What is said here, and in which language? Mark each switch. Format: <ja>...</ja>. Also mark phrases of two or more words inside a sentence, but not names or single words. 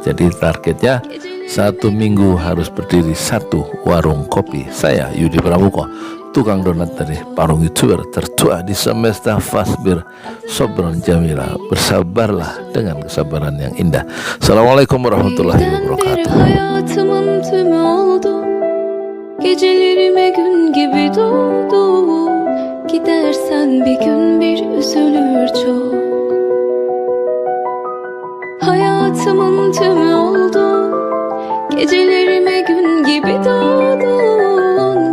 <id>Jadi targetnya 1 minggu harus berdiri 1 warung kopi. Saya Yudi Pramuko, tukang donat dari Parung YouTuber tertua di semesta.</id> <ar>فاصبر صبرا جميلا,</ar> <id>bersabarlah dengan kesabaran yang indah.</id> <ar>السلام عليكم ورحمة الله وبركاته.</ar> <tr>Hayatımın tümü oldu. Gecelerime gün gibi doldu. Gidersen bir gün bir üzülür çok. Hayatımın tümü oldu. Gecelerime gün gibi doğdun.</tr>